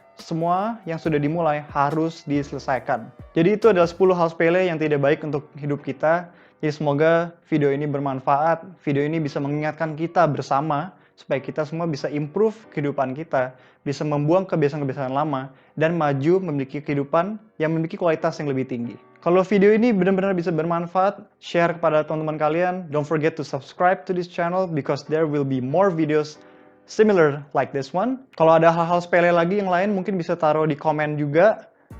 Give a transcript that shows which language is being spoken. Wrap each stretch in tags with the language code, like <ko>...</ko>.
<id>Semua yang sudah dimulai harus diselesaikan. Jadi itu adalah 10 hal sepele yang tidak baik untuk hidup kita. Jadi semoga video ini bermanfaat, video ini bisa mengingatkan kita bersama supaya kita semua bisa improve kehidupan kita, bisa membuang kebiasaan-kebiasaan lama, dan maju memiliki kehidupan yang memiliki kualitas yang lebih tinggi. Kalau video ini benar-benar bisa bermanfaat, share kepada teman-teman kalian.</id> <en>Don't forget to subscribe to this channel because there will be more videos similar like this one.</en> <id>Kalau ada hal-hal sepele lagi yang lain mungkin bisa taruh di komen juga.</id>